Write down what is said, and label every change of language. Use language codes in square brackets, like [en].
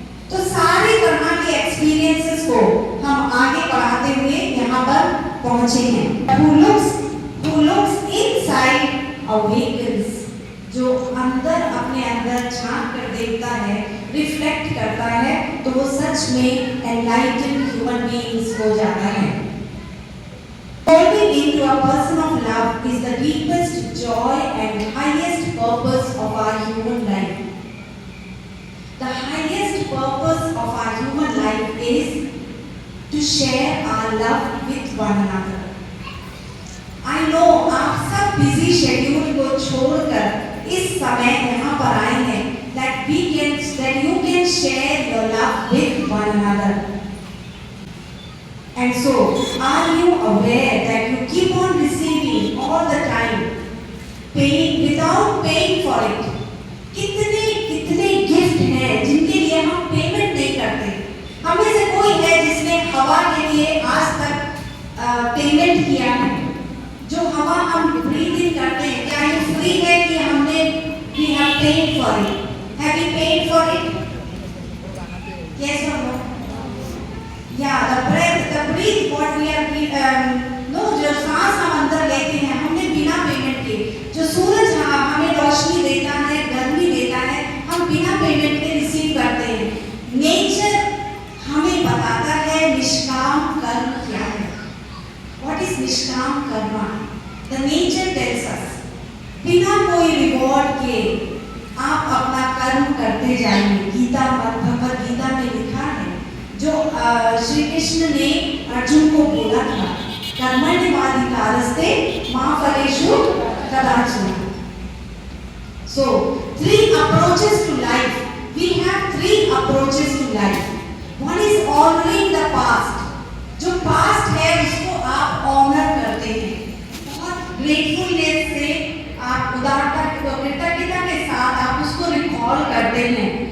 [hi] तो सारे तरह के एक्सपीरियंसेस को हम आगे बढ़ाते हुए यहाँ पर पहुँचे हैं। [en] Who looks inside awakens, [hi] जो अंदर अपने अंदर झांक कर देखता है, रिफ्लेक्ट करता है, तो वो सच में एनलाइटेंड ह्यूमन बीइंग्स हो जाता है। [en] Turning into a person of love is the deepest joy and highest purpose of our human life. The highest purpose of our human life is to share our love with one another. I know [hi] आप सब busy schedule को छोड़कर इस समय यहाँ पर आए हैं, [en] that you can share your love with one another. And so, are you aware that you keep on receiving all the time, paying without paying for it? [hi] कितने गिफ्ट हैं जिनके लिए हम पेमेंट नहीं करते। हमें से कोई है जिसने हवा के लिए आज तक पेमेंट किया है? जो हवा हम ब्रीथ इन करते हैं, क्या ये फ्री है कि हमने [en] we have paid for it? Have you paid for it? Yes or no? Yeah, the breath what we are [hi] जो सांस हम अंदर लेते हैं हमने बिना पेमेंट के, जो सूरज हमें रोशनी देता है, गर्मी देता है, हम बिना पेमेंट के रिसीव करते हैं। नेचर हमें बताता है निष्काम कर्म क्या है। [en] What is [hi] निष्काम कर्म? [en] The nature tells us, [hi] बिना कोई रिवॉर्ड के आप अपना कर्म करते जाइए। गीता भगवद गीता में लिखा है, जो श्री कृष्ण ने अर्जुन को बोला था, [sa] कर्मण्येवाधिकारस्ते मा फलेषु कदाचन। [en] So, three approaches to life. We have three approaches to life. One is honoring the past. [hi] जो past है उसको आप ऑनर करते हैं, बहुत ग्रेटफुलनेस से, आप उदारता कृतज्ञता के साथ आप उसको रिकॉल करते हैं।